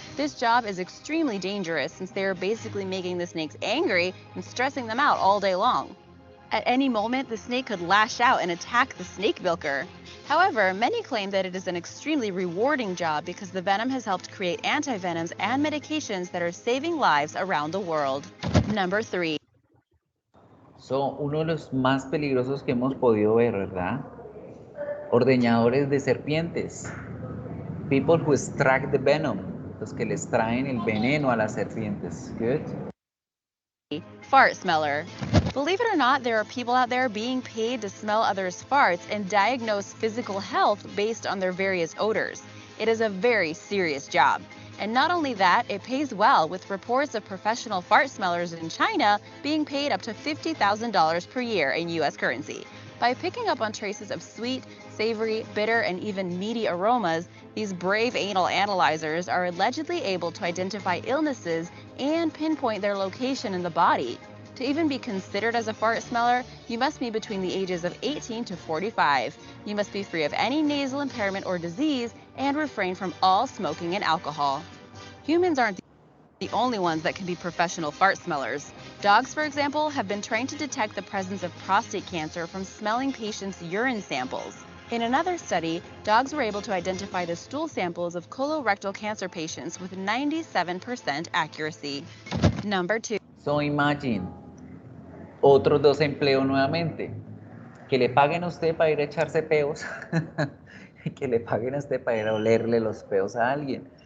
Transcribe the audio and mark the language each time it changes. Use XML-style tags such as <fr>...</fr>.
<en>This job is extremely dangerous since they are basically making the snakes angry and stressing them out all day long. At any moment, the snake could lash out and attack the snake milker. However, many claim that it is an extremely rewarding job because the venom has helped create antivenoms and medications that are saving lives around the world. Number 3.</en> <es>Son uno de los más peligrosos que hemos podido ver, ¿verdad? Ordeñadores de serpientes.</es> <en>People who extract the venom.</en> <es>Los que les traen el veneno a las serpientes.</es> <en>Good. Fart smeller. Believe it or not, there are people out there being paid to smell others' farts and diagnose physical health based on their various odors. It is a very serious job. And not only that, it pays well, with reports of professional fart smellers in China being paid up to $50,000 per year in US currency. By picking up on traces of sweet, savory, bitter, and even meaty aromas, these brave anal analyzers are allegedly able to identify illnesses and pinpoint their location in the body. To even be considered as a fart smeller, you must be between the ages of 18 to 45. You must be free of any nasal impairment or disease and refrain from all smoking and alcohol. Humans aren't the only ones that can be professional fart smellers. Dogs, for example, have been trained to detect the presence of prostate cancer from smelling patients' urine samples. In another study, dogs were able to identify the stool samples of colorectal cancer patients with 97% accuracy. Number 2. So imagine,</en> <es>otros dos empleos nuevamente. Que le paguen a usted para ir a echarse peos. Que le paguen a usted para ir a olerle los peos a alguien.</es>